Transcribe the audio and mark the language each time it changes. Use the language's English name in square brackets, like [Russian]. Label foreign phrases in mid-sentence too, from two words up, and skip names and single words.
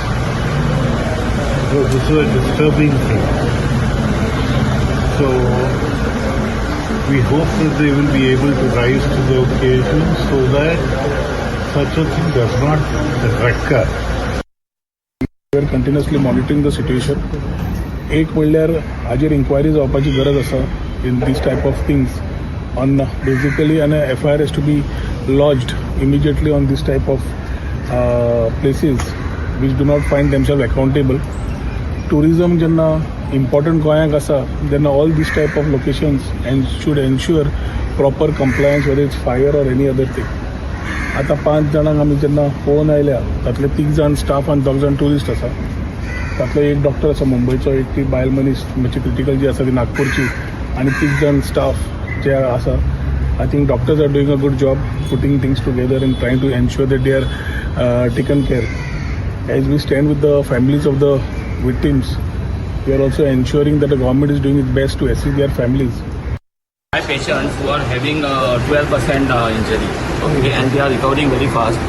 [English] Because this is a disturbing thing. So we hope that they will be able to rise to the occasion so that such a thing does not recur. We are continuously monitoring the situation. [Konkani] एक म्हणल्यार हाजेर इन्क्वायरी जावपाची गरज आसा [English] in these type of things. On basically an FIR has to be lodged immediately on this type of places which do not find themselves accountable. Tourism jenna important [Konkani] goyank asa, [English] then all these type of locations and should ensure proper compliance, whether it's fire or any other thing. [Konkani] आता 5 जाणांक आमी जेन्ना पळोवन आयल्या तातले 3 जाण स्टाफ आनी 2 जाण टुरिस्ट आसा. तातलो एक डॉक्टर आसा मुंबयचो, एक ती बायल मनीस म्हणजे क्रिटिकल जी आसा ती नागपूरची आनी 3 जाण स्टाफ जे आसा. [English] I think doctors are doing a good job putting things together and trying to ensure that they are taken care. As we stand with the families of the victims, we are also ensuring that the government is doing its best to assist their families. My patients who are having 12% injury, okay, and they are recovering very fast.